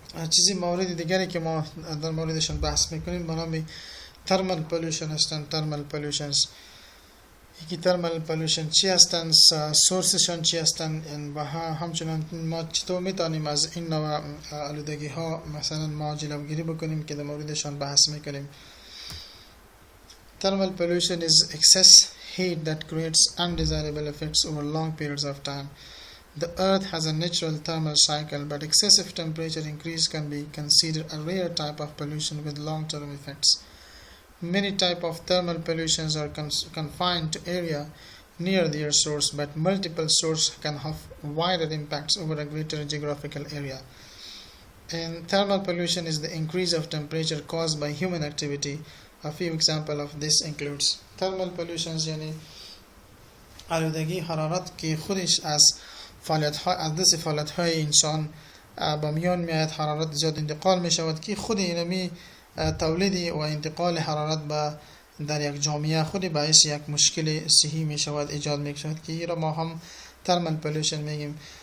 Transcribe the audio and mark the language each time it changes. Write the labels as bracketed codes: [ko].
[fa] چیزی مورد دیگری که ما در موردشان بحث میکنیم به نام ترمال پولوشن هستند. ترمال پولوشنز، یکی ترمال پولوشن چی هستند، سورسشان چی هستند و همچنان ما چطور میتونیم از این نوع آلودگی ها مثلا ما جلوگیری بکنیم که در موردشان بحث میکنیم. [en] Thermal pollution is excess heat that creates undesirable effects over long periods of time. The earth has a natural thermal cycle, but excessive temperature increase can be considered a rare type of pollution with long-term effects. Many types of thermal pollutions are confined to area near their source, but multiple sources can have wider impacts over a greater geographical area. And thermal pollution is the increase of temperature caused by human activity. [fa] A few examples of this includes thermal pollutions یعنی آلودگی حرارت که خودش از دست فعالیت‌های انسان با میان میاد، حرارت زیاد انتقال می شود که خود اینمی تولید و انتقال حرارت در یک جامعه خود باعث یک مشکل صحی می شود، ایجاد می شود که این را ما هم ترمال پولوشن میگیم.